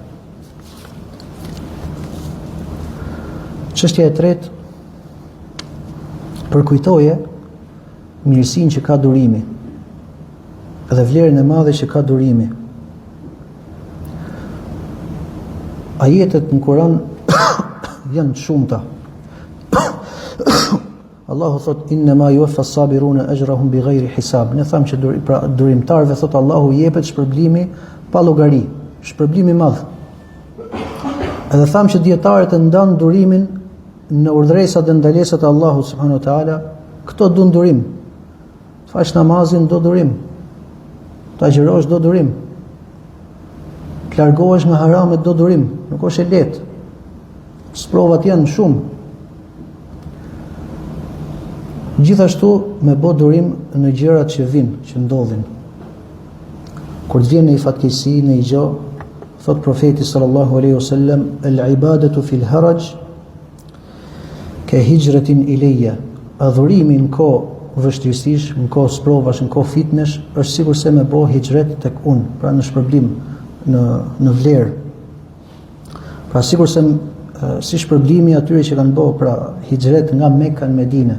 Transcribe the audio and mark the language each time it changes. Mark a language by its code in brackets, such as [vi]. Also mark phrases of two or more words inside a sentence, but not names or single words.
[sq] Çështja e tretë, përkujtoje mirësinë që ka durimi dhe vlerën e madhe që ka durimi. Ajetet në Kur'an janë të shumta. Allahu thot: [ar] "إنما يوفى الصابرون أجرهم بغير حساب." [sq] Ne thamë që durimtarëve thot Allahu jepet shpërblimi pa llogari, shpërblim i madh. Edhe thamë që dietarët e ndan durimin në urdhëresat dhe ndalesat e Allahut [ar] سبحانه وتعالى. [sq] Këto do durim. Fash namazin do durim. Ta agjërosh do durim. Të largohesh nga haramet do durim. Nuk është e lehtë. Sprovat janë shumë. Gjithashtu me bë durim në gjërat që vinë, që ndodhin. Kur të vjen në fatkeqësi, në i gjë, thot profeti [ar] صلى الله عليه وسلم: "العبادة في الهرج كهجرة إلي." [sq] Adhurimi në kohë vështirësish, në kohë sprovash, në kohë fitnesh, është sikur se me bë hijret tek unë, pra në shpërblim, në vlerë. Pra sikur se si shpërblimi atyre që kanë bërë pra hijret nga Mekka në Medinë.